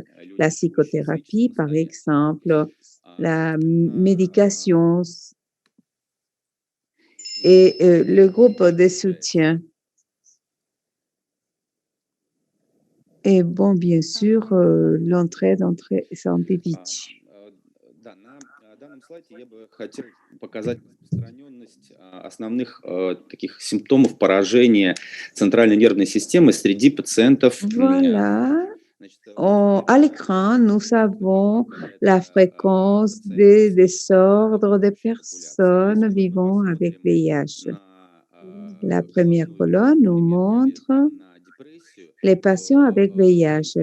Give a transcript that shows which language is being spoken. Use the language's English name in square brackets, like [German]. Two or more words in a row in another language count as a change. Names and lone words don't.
[French] La psychothérapie, par exemple, la médication et le groupe de soutien. Et bon, bien sûr, l'entraide scientifique. [Russian] На данном слайде я бы хотел показать распространенность основных таких симптомов поражения центральной нервной системы среди пациентов. [French] Voilà. À l'écran, nous avons la fréquence des désordres des personnes vivant avec VIH. La première colonne nous montre les patients avec VIH.